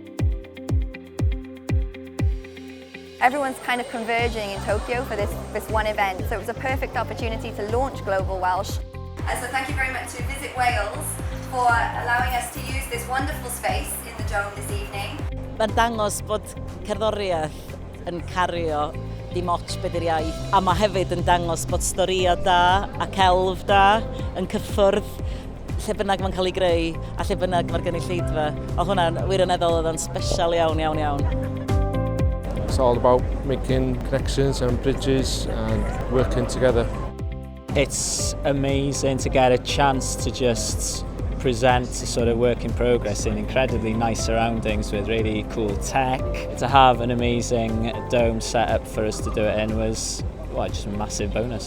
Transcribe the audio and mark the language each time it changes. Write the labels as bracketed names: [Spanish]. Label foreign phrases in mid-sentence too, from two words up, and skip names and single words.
[English] Everyone's kind of converging in Tokyo for this one event, so it was a perfect opportunity to launch Global Welsh. So thank you very much to Visit Wales for allowing us to use this wonderful space in the Dome this evening. [Welsh] Mae'n dangos bod cerddoriaeth yn cario dim ots beth yw'r iaith, a mae hefyd yn dangos bod storïau da a celf da yn cyffwrdd lle bynnag mae'n cael ei greu a lle bynnag mae'r gynulleidfa. O hwnna'n wirioneddol oedd yn special iawn, iawn, iawn. [English] It's all about making connections and bridges and working together. It's amazing to get a chance to just present a sort of work in progress in incredibly nice surroundings with really cool tech. To have an amazing dome set up for us to do it in was just a massive bonus.